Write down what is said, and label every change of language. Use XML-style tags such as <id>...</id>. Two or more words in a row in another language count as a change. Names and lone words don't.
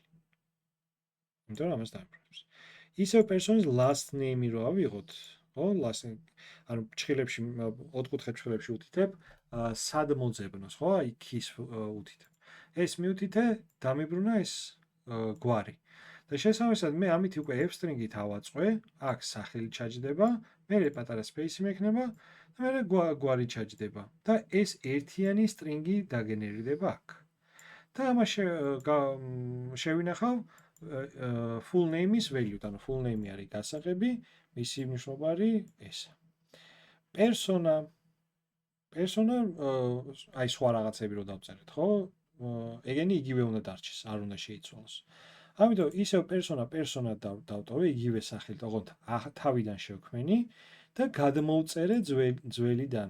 <ka>იმიტომ რომ ამას დამიბრუნებს. ისევ პერსონის</ka> <en>last name-ი</en> <ka>რო ავიღოთ, ხო,</ka> <en>last name,</en> <ka>ანუ ფრჩხილებში, ოთხკუთხედ ფრჩხილებში უთითებ სად მოძებნოს, ხო, აი keys უთითებ. ეს მიუთითე, დამიბრუნა ეს გვარი. და შესაბამისად მე ამით უკვე</ka> <en>f string-ით</en> <ka>ავაწყვე, აქ სახელი ჩაჯდება, მერე პატარა space-ი მექნება და მერე გვარი ჩაჯდება და ეს ერთიანი string-ი დაგენერირდება აქ. და ამას შევინახავ</ka> <en>full name-ის value,</en> <ka>ანუ</ka> <en>full name-ი</en> <ka>არის გასაღები, მისი მნიშვნელობა არის ესა. persona აი სხვა რაღაცები რო დავწერეთ, ხო? ეგენი იგივე უნდა დარჩეს, არ უნდა შეიცვალოს. ამიტომ ისევ persona დავტოვე იგივე სახელით, ოღონდ თავიდან შევქმენი და გადმოვწერე ძველიდან.</ka>